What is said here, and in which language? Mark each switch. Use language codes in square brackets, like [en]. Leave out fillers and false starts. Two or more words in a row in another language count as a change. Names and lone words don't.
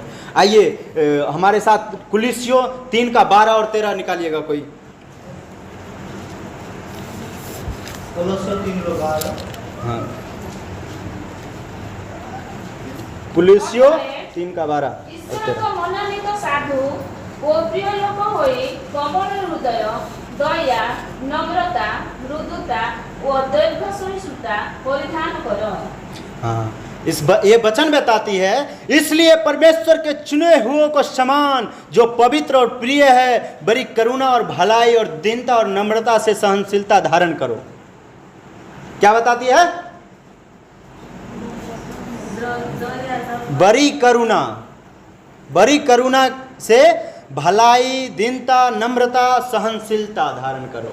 [hi] आइए हमारे साथ कुलिस्सियों 3:12 और 13 निकालिएगा कोई। कोलोस्सर 3:12। हाँ, कुलिस्सियों 3:12 और [or] ଈଶ୍ୱରଙ୍କ [hi] 13। [or] ମନୋନୀତ ସାଧୁ ଓ ପ୍ରିୟ ଲୋକ ହୋଇ କମଳ ହୃଦୟ, ଦୟା, ନମ୍ରତା, ମୃଦୁତା ଓ ଦୀର୍ଘ ସହିଷ୍ଣୁତା ପରିଧାନ କର। [hi] हाँ, ये वचन बताती है, इसलिए परमेश्वर के चुने हुओं को समान जो पवित्र और प्रिय है, बड़ी करुणा और भलाई और दीनता और नम्रता से सहनशीलता धारण करो। क्या बताती है? बड़ी करुणा से भलाई, दीनता, नम्रता, सहनशीलता धारण करो।